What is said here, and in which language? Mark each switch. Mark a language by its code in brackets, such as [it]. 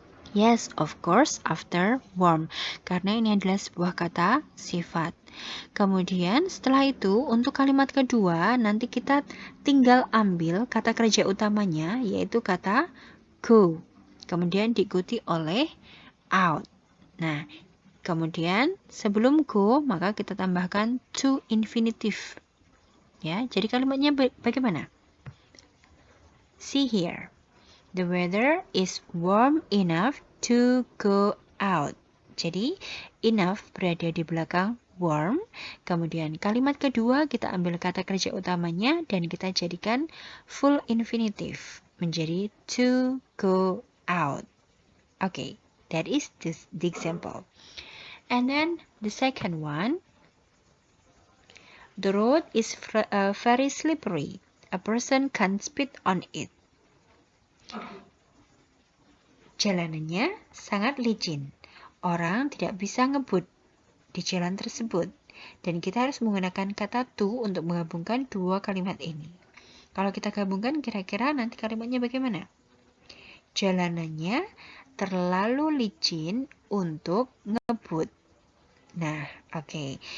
[en] Yes, of course, after warm. [id] Karena ini adalah sebuah kata sifat. Kemudian setelah itu untuk kalimat kedua nanti kita tinggal ambil kata kerja utamanya yaitu kata go. Kemudian diikuti oleh out. Nah, kemudian sebelum go maka kita tambahkan to infinitive. Ya, jadi kalimatnya bagaimana? [en] See here. The weather is warm enough to go out. [id] Jadi, enough berada di belakang warm. Kemudian kalimat kedua kita ambil kata kerja utamanya dan kita jadikan full infinitive. Menjadi to go out. [en] Okay, that is the example. And then the second one. The road is very slippery. A person can't speed on it. [id] Jalanannya sangat licin. Orang tidak bisa ngebut di jalan tersebut. Dan kita harus menggunakan kata to untuk menggabungkan dua kalimat ini. Kalau kita gabungkan kira-kira nanti kalimatnya bagaimana? Jalanannya terlalu licin untuk ngebut. Nah, oke.